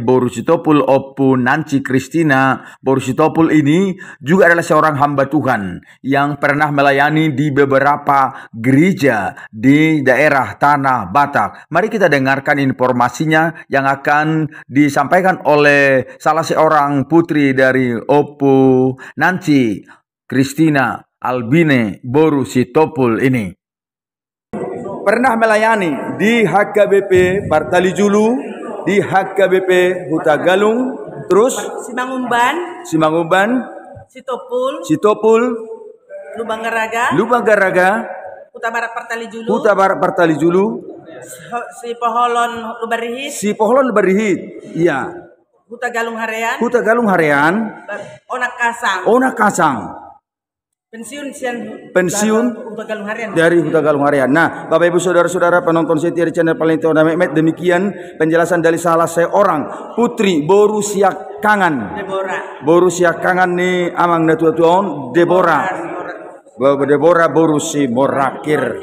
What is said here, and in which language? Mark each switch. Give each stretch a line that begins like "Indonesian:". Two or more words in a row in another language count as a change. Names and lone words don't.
Indonesian: Boru Sitopul Opunansi Kristina Boru Sitopul ini juga adalah seorang hamba Tuhan yang pernah melayani di beberapa gereja di daerah Tanah Batak. Mari kita dengarkan informasinya yang akan disampaikan oleh salah seorang putri dari Opunansi Kristina Albine Boru Sitopul ini. Pernah melayani di HKBP Partalijulu, di HKBP Huta Galung, terus Simangumban, Sitopul, Lubang Garaga, Huta Barat Partalijulu, Sipoholon Lubarihit, iya. Huta Galung Harean, Onak Kasang. Pensiun dari Huta Galung Harean. Nah, Bapak Ibu saudara-saudara penonton setia di channel Palituna Mehmet, demikian penjelasan dari salah seorang putri Boru Siakangan.
Batak Toba: Boru Siakangan ni amang na tuan Deborah Boru Simorangkir.